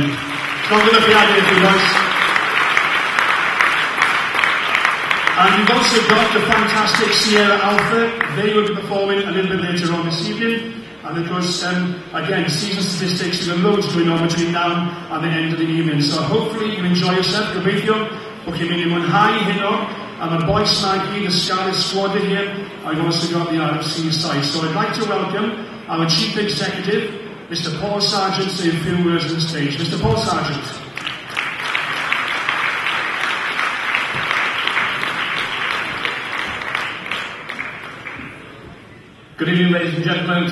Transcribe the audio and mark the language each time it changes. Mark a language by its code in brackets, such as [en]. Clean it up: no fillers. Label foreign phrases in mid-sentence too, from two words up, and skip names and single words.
[en] Not going to be added if you guys. And we've also got the fantastic Sierra Alpha. They will be performing a little bit later on this evening. And of course, again, season statistics, there are loads going on between now and the end of the evening. So hopefully you enjoy yourself. [cy] Gobeithio, o'ch chi'n mynd I mwynhau heno. [en] And the boys Maggie, the Scarlet Squad in here. I've also got the RFC side. So I'd like to welcome our Chief Executive, Mr. Paul Sargent, to say a few words on the stage. Mr. Paul Sargent. Good evening, ladies and gentlemen.